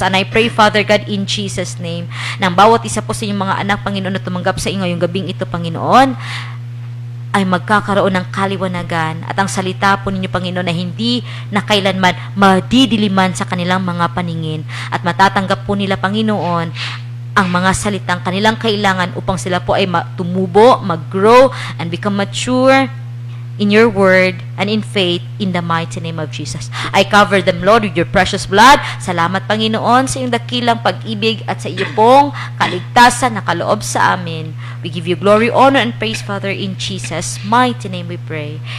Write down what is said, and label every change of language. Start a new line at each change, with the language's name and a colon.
English: And I pray, Father God, in Jesus' name,
Filipino: na ang bawat isa po sa inyong mga anak, Panginoon, na tumanggap sa inyo ngayong gabing ito, Panginoon, ay magkakaroon ng kaliwanagan at ang salita po ninyo, Panginoon, na hindi na kailanman madidiliman sa kanilang mga paningin at matatanggap po nila, Panginoon, ang mga salitang kanilang kailangan upang sila po ay tumubo, mag-grow,
English: and become mature in your word and in faith in the mighty name of Jesus. I cover them, Lord, with your precious blood.
Filipino: Salamat, Panginoon, sa iyong dakilang pag-ibig at sa iyo pong kaligtasan na kaloob sa amin.
English: We give you glory, honor, and praise, Father, in Jesus' mighty name we pray.